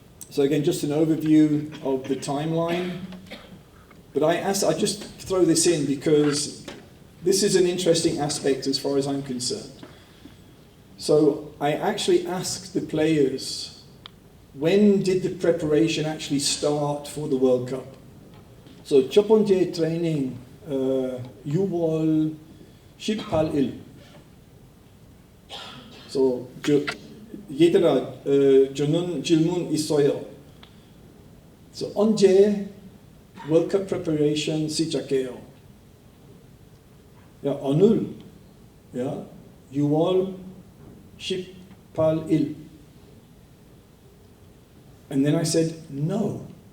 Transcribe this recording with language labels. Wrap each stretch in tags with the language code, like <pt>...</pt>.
<en>So again, just an overview of the timeline. But I just throw this in because this is an interesting aspect as far as I'm concerned. So I actually asked the players, when did the preparation actually start for the World Cup?</en> <ko>So 첫번째 training 6월 18일. So 얘들아, 저는 질문 있어요. So 언제</ko> <en>World Cup preparation</en> <ko>시작해요? 야, 오늘, 야, 6월 18일.</ko> <en>And then I said, no.</en>